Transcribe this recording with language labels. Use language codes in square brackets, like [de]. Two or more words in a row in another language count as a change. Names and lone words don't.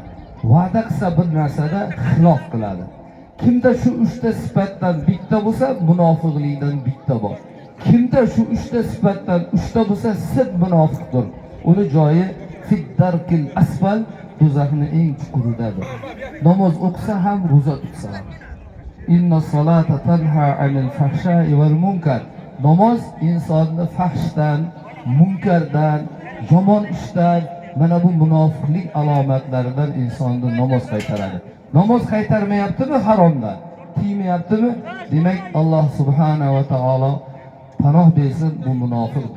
[uz] Va'da qilsa bir narsada xilof qiladi. Kimda shu 3 ta sifatdan bitta bo'lsa, munofiqlikdan bitta bor. Kimda shu 3 ta sifatdan 3 ta bo'lsa, sid munofiqdir. Uni joyi [ar] في الدرك الأسفل, [uz] do'zaxning eng chuquridadir. Namoz o'qisa ham, roza tutsa ham. [ar] إن الصلاة تنهى عن الفحشاء والمنكر. [uz] Namoz insonni fahshdan, munkardan, yomon ishdan, mana bu munofiqlik alomatlaridan insonni namoz qaytaradi. Namoz qaytarmayaptimi haromdan? Tiymayaptimi? Demak Alloh subhanahu va taolo panoh bersin, bu munofiqdir.